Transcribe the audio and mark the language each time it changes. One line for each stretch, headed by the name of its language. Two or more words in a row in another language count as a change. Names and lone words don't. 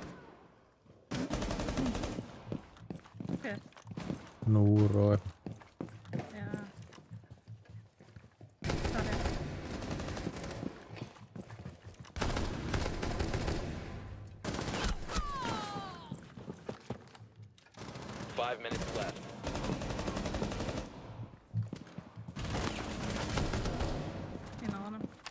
Icelandic: hver? Núr og... Já. Það er.
English: 5 minutes left.
Icelandic: Ég náði honum.